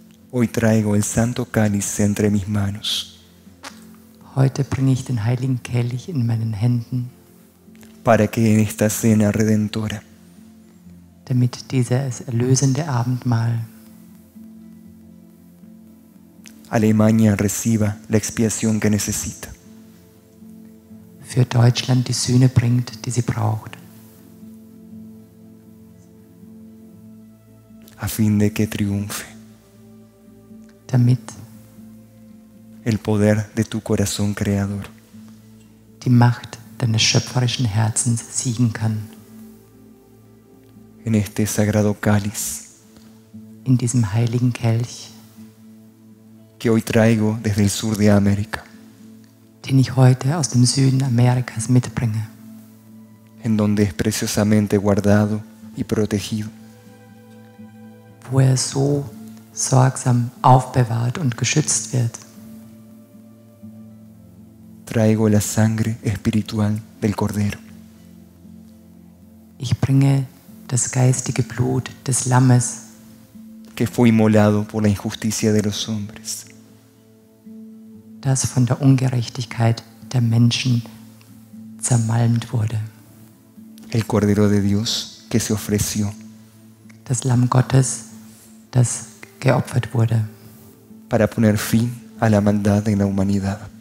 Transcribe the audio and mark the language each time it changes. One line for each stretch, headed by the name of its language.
Spanish: Hoy traigo el santo cáliz entre mis manos
German: Heute bringe ich den heiligen Kelch in meinen Händen,
Spanish: para que en esta cena redentora
German: damit dieses erlösende Abendmahl
Spanish: Alemania reciba la expiación que necesita.
German: für Deutschland die Sühne bringt, die sie braucht,
Spanish: a fin de que triunfe
German: damit
Spanish: el poder de tu corazón creador.
German: die Macht deines schöpferischen Herzens siegen kann.
Spanish: En este sagrado cáliz
German: In diesem heiligen Kelch,
Spanish: que hoy traigo desde el sur de América,
German: den ich heute aus dem Süden Amerikas mitbringe,
Spanish: en donde es preciosamente guardado y protegido.
German: wo er so sorgsam aufbewahrt und geschützt wird,
Spanish: Traigo la sangre espiritual del Cordero,
German: ich bringe das geistige Blut des Lammes,
Spanish: que fue inmolado por la injusticia de los hombres,
German: das von der Ungerechtigkeit der Menschen zermalmt wurde.
Spanish: el Cordero de Dios que se ofreció
German: Das Lamm Gottes, das geopfert wurde,
Spanish: para poner fin a la maldad en la humanidad.